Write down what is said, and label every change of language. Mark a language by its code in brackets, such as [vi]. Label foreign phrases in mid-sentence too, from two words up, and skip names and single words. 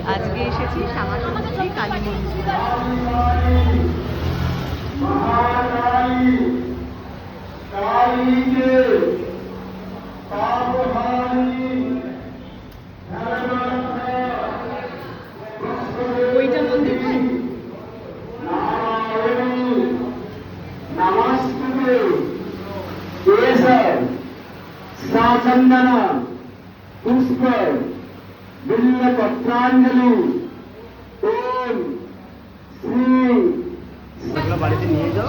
[bn] আজকে এসেছি শ্যামা সুন্দরী কালী মন্দিরে। ওইটা মন্দির হয়। [sa] साचंदन पुष्प बिल्व पत्रांजलि ओम श्री [bn] বাড়িতে নিয়ে যাও।